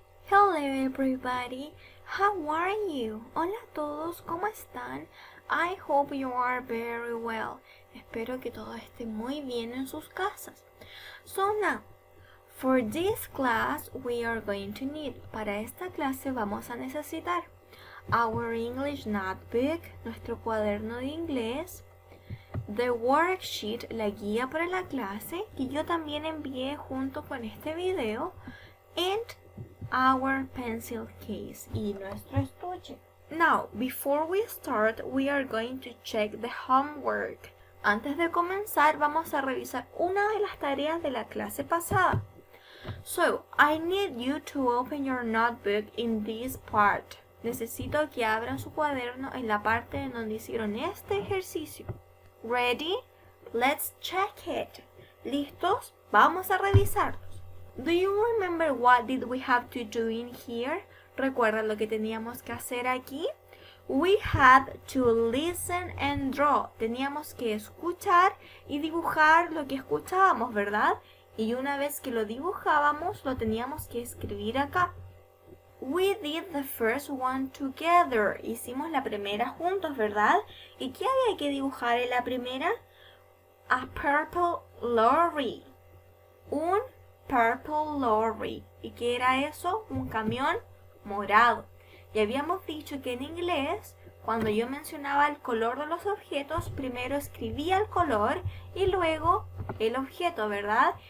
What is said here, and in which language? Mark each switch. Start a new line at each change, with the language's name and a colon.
English: Hello everybody, how are you?
Spanish: Hola a todos, ¿cómo están?
English: I hope you are very well.
Spanish: Espero que todo esté muy bien en sus casas.
English: So now, for this class we are going to need,
Spanish: para esta clase vamos a necesitar
English: our English notebook,
Spanish: nuestro cuaderno de inglés,
English: the worksheet,
Spanish: la guía para la clase, que yo también envié junto con este video,
English: and our pencil case,
Spanish: y nuestro estuche.
English: Now, before we start, we are going to check the homework.
Spanish: Antes de comenzar, vamos a revisar una de las tareas de la clase pasada.
English: So, I need you to open your notebook in this part.
Spanish: Necesito que abran su cuaderno en la parte en donde hicieron este ejercicio.
English: Ready? Let's check it. ¿Listos?
Spanish: Vamos a revisarlos.
English: Do you remember what did we have to do in here?
Spanish: ¿Recuerdan lo que teníamos que hacer aquí?
English: We had to listen and draw.
Spanish: Teníamos que escuchar y dibujar lo que escuchábamos, ¿verdad? Y una vez que lo dibujábamos, lo teníamos que escribir acá.
English: We did the first one together.
Spanish: Hicimos la primera juntos, ¿verdad? ¿Y qué había que dibujar en la primera?
English: A purple lorry. Un purple lorry.
Spanish: ¿Y qué era eso? Un camión morado. Y habíamos dicho que en inglés, cuando yo mencionaba el color de los objetos, primero escribía el color y luego el objeto, ¿verdad?